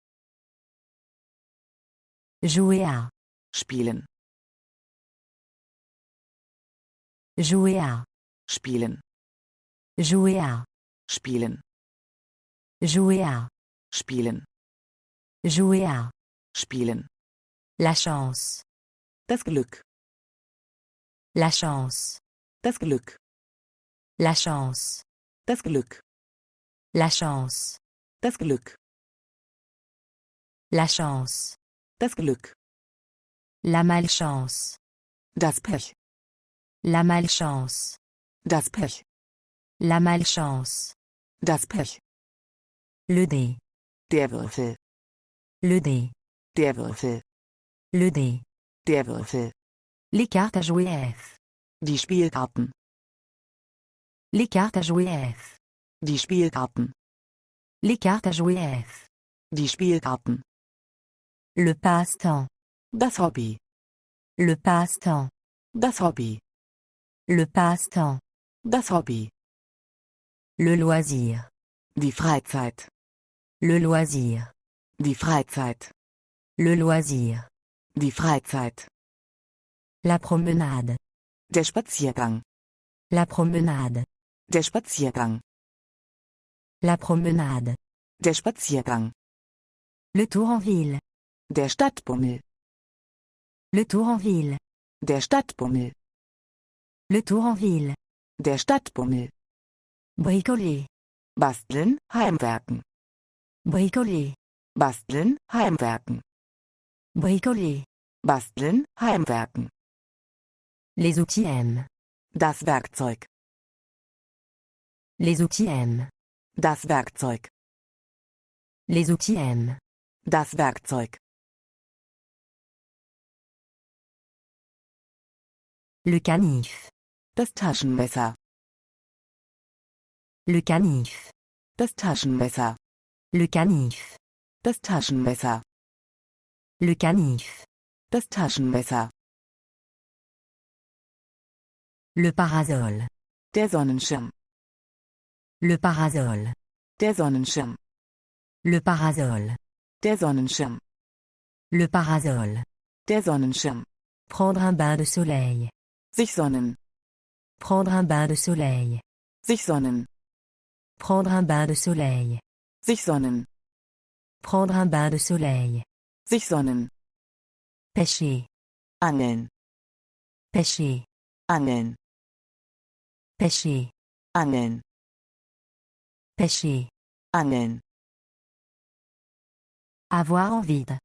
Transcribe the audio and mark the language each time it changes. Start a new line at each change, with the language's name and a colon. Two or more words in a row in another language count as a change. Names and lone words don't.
French: Jouer à.
German: Spielen.
French: Jouer à.
German: Spielen.
French: Jouer à.
German: Spielen.
French: Jouer à.
German: Spielen.
French: Jouer à.
German: Spielen.
French: La chance.
German: Das Glück.
French: La chance.
German: Das Glück.
French: La chance.
German: Das Glück.
French: La chance.
German: Das Glück.
French: La chance.
German: Das Glück.
French: La malchance.
German: Das Pech.
French: La malchance.
German: Das Pech.
French: La malchance.
German: Das Pech.
French: Le dé.
German: Der Würfel.
French: Le dé.
German: Der Würfel.
French: Le dé.
German: Der Würfel.
French: Les cartes à jouer F.
German: Die Spielkarten.
French: Les cartes à jouer F.
German: Die Spielkarten.
French: Les cartes à jouer F.
German: Die Spielkarten.
French: Le passe-temps.
German: Das Hobby.
French: Le passe-temps.
German: Das Hobby.
French: Le passe-temps.
German: Das Hobby.
French: Le loisir.
German: Die Freizeit.
French: Le loisir.
German: Die Freizeit.
French: Le loisir.
German: Die Freizeit.
French: La promenade.
German: Der Spaziergang.
French: La promenade.
German: Der Spaziergang.
French: La promenade.
German: Der Spaziergang.
French: Le tour en ville.
German: Der Stadtbummel.
French: Le tour en ville.
German: Der Stadtbummel.
French: Le tour en ville.
German: Der Stadtbummel.
French: Bricoler.
German: Basteln, Heimwerken.
French: Bricoler.
German: Basteln, Heimwerken.
French: Bricoler.
German: Basteln, Heimwerken.
French: Les outils M.
German: Das Werkzeug.
French: Les outils M.
German: Das Werkzeug.
French: Les outils M.
German: Das Werkzeug.
French: Le canif.
German: Das Taschenmesser.
French: Le canif.
German: Das Taschenmesser.
French: Le canif.
German: Das Taschenmesser.
French: Le canif.
German: Das Taschenmesser.
French: Le parasol.
German: Der Sonnenschirm.
French: Le parasol.
German: Der Sonnenschirm.
French: Le parasol.
German: Der Sonnenschirm.
French: Le parasol.
German: Der Sonnenschirm.
French: Prendre un bain de soleil.
German: Sich sonnen.
French: Prendre un bain de soleil.
German: Sich sonnen.
French: Prendre un bain de soleil.
German: Sich sonnen.
French: Prendre un bain de soleil.
German: Sich sonnen.
French: Pêcher.
German: Angeln.
French: Pêcher.
German: Angeln.
French: Pêcher.
German: Angeln.
French: Pêcher.
German: Angeln.
French: Avoir envie de.